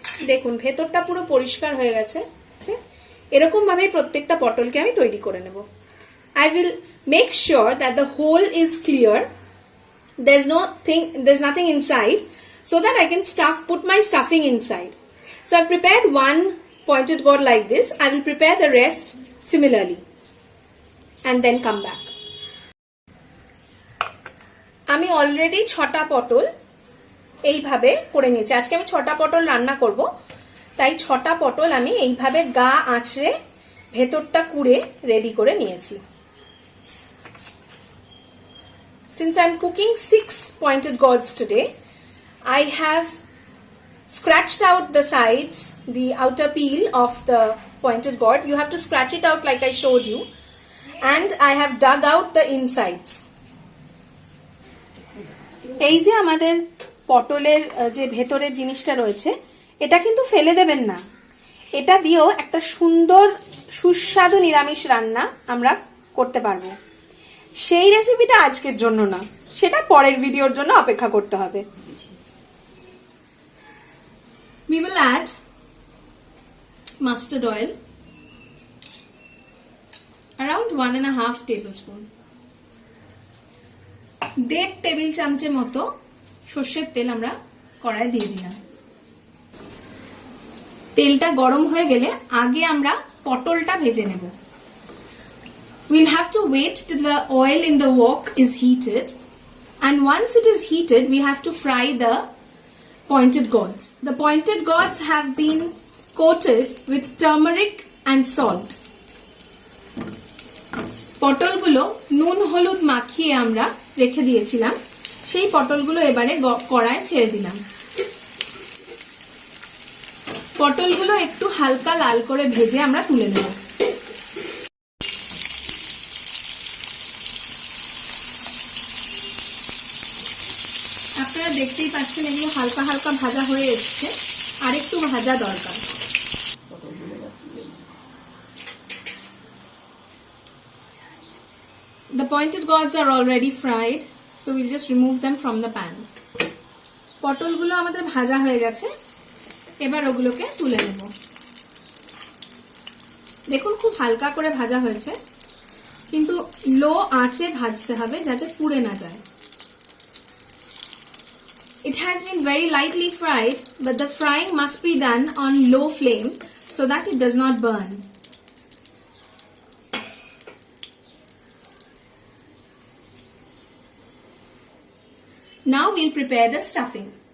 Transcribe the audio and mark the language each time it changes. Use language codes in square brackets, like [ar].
[bn] দেখুন ভেতরটা পুরো পরিষ্কার হয়ে গেছে। এরকম ভাবে প্রত্যেকটা পটলকে আমি তৈরি করে নেব। [en] I will make sure that the hole is clear. There's nothing inside so that I can put my stuffing inside. So I've prepared one pointed gourd like this. I will prepare the rest similarly and then come back. [bn] আমি already 6টা পটল এইভাবে করে নিয়েছি। আজকে আমি 6টা পটল রান্না করব, তাই 6টা পটল আমি এইভাবে গা আঁচড়ে ভেতরটা কুড়ে রেডি করে নিয়েছি। [en] Since I'm cooking 6 pointed gourds today, I have scratched out the sides, the outer peel of the pointed gourd. You have to scratch it out like I showed you, and I have dug out the insides. [bn] এই যে আমাদের পটলের যে ভেতরের জিনিসটা রয়েছে এটা কিন্তু ফেলে দেবেন না। এটা দিয়েও একটা সুন্দর সুস্বাদু নিরামিষ রান্না আমরা করতে পারবো। সেই রেসিপিটা আজকের জন্য না, সেটা পরের ভিডিওর জন্য অপেক্ষা করতে হবে। [en] We will add mustard oil around 1.5 tablespoon. [bn] 1.5 table চামচের মতো সরষের তেল আমরা কড়াইয়ে দিয়ে দিলাম। তেলটা গরম হয়ে গেলে আগে আমরা পটলটা ভেজে নেব। [en] We'll have to wait till the oil in the wok is heated, and once it is heated we have to fry the pointed gourds. The pointed gourds have been coated with turmeric and salt. [bn] পটলগুলো নুন হলুদ মাখিয়ে আমরা রেখে দিয়েছিলাম, সেই পটলগুলো এবারে কড়ায় ছেড়ে দিলাম। পটলগুলো একটু হালকা লাল করে ভেজে আমরা তুলে নেব। আপনারা দেখতেই পাচ্ছেন এগুলো হালকা হালকা ভাজা হয়ে এসছে, আর একটু ভাজা দরকার। [en] The pointed gourds are already fried, So we'll just remove them from the pan. [bn] পটলগুলো আমাদের ভাজা হয়ে গেছে, এবার ওগুলোকে তুলে নেব। দেখুন খুব হালকা করে ভাজা হয়েছে, কিন্তু লো আঁচে ভাজতে হবে যাতে পুড়ে না যায়। [en] It has been very lightly fried, but the frying must be done on low flame so that it does not burn. Now we'll prepare the stuffing.